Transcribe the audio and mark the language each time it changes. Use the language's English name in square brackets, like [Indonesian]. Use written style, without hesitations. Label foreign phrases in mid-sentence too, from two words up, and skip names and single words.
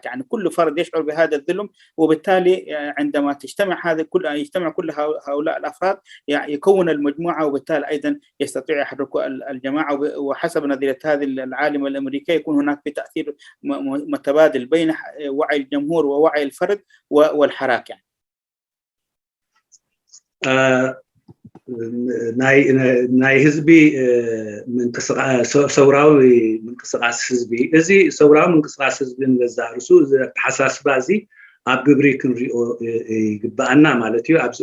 [Arabic] يعني كل فرد يشعر بهذا الظلم، وبالتالي عندما يجتمع كل هؤلاء الأفراد يعني يكون المجموعة، وبالتالي أيضا يستطيع يحركوا الجماعة. وحسب نظرية هذه العالمة الأمريكية يكون هناك تأثير متبادل بين وعي الجمهور ووعي الفرد والحراك. يعني [Tigrinya] ናይ ህዝቢ ምንቅስቃስ ሰውራዊ ምንቅስቃስ ህዝቢ እዚ ሰውራዊ ምንቅስቃስ ህዝቢ ንገዛርሱ ተሓሳስባ እዚ ኣብ ግብሪ ክንሪኦ ይግባአና ማለት እዩ። ኣብዚ